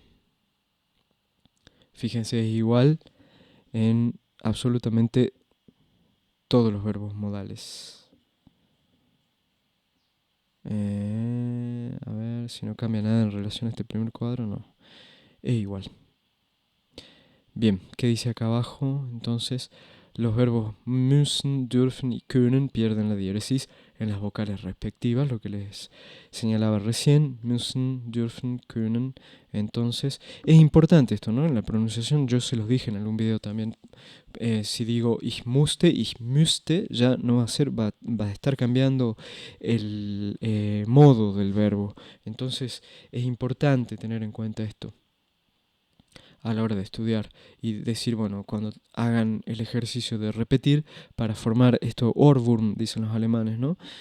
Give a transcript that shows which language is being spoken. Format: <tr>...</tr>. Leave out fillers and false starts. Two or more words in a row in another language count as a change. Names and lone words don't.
<es>Fíjense, es igual en absolutamente todos los verbos modales. A ver si no cambia nada en relación a este primer cuadro, no. Es igual. Bien, ¿qué dice acá abajo? Entonces, los verbos müssen, dürfen y können pierden la diéresis en las vocales respectivas, lo que les señalaba recién,</es> <de>müssen, dürfen, können.</de> <es>Entonces, es importante esto, ¿no? En la pronunciación, yo se los dije en algún video también, si digo</es> <de>ich musste, ich müsste,</de> <es>ya no va a ser, va a estar cambiando el modo del verbo. Entonces, es importante tener en cuenta esto a la hora de estudiar y decir, bueno, cuando hagan el ejercicio de repetir para formar esto Ohrwurm, dicen los alemanes, ¿no?</es>